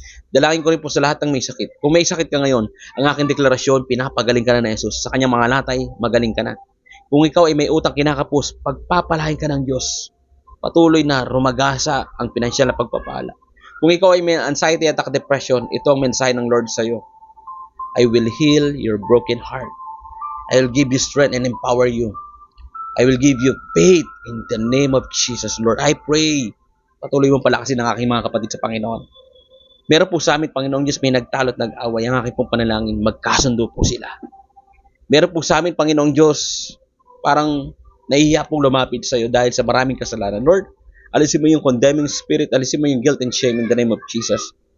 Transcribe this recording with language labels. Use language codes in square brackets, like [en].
[tl] Dalangin ko rin po sa lahat ng may sakit. Kung may sakit ka ngayon, ang aking deklarasyon, pinapagaling ka na Jesus. Sa kanyang mga latay, magaling ka na. Kung ikaw ay may utang kinakapos, pagpapalain ka ng Diyos. Patuloy na rumagasa ang pinansyal na pagpapala. Kung ikaw ay may anxiety at depression, ito ang mensahe ng Lord sa iyo. [en] I will heal your broken heart. I will give you strength and empower you. I will give you faith in the name of Jesus, Lord. I pray, [tl] patuloy mong palakasin ang aking mga kapatid sa Panginoon. Meron po sa amin, Panginoong Diyos, may nagtalo at nag-away. Ang aking pong panalangin, magkasundo po sila. Meron po sa amin, Panginoong Diyos, parang nahihiya pong lumapit sa iyo dahil sa maraming kasalanan. [en] Lord, [tl] alisin mo yung [en] condemning spirit, alisin mo yung guilt and shame in the name of Jesus.